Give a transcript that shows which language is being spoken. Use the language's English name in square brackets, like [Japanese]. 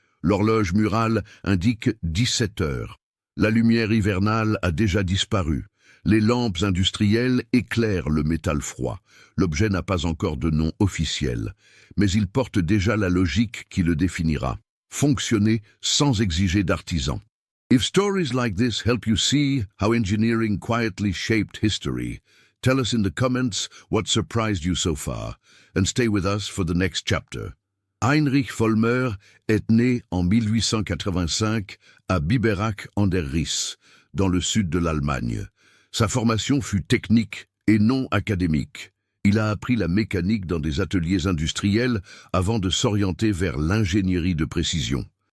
[French] L'horloge murale indique 17 heures. La lumière hivernale a déjà disparu. Les lampes industrielles éclairent le métal froid. L'objet n'a pas encore de nom officiel, mais il porte déjà la logique qui le définira. Fonctionner sans exiger d'artisan. [English] If stories like this help you see how engineering quietly shaped history, tell us in the comments what surprised you so far, and stay with us for the next chapter. [French] Heinrich Vollmer est né en 1885 à Biberach an der Riß, dans le sud de l'Allemagne. Sa formation fut technique et non académique. Il a appris la mécanique dans des ateliers industriels avant de s'orienter vers l'ingénierie de précision.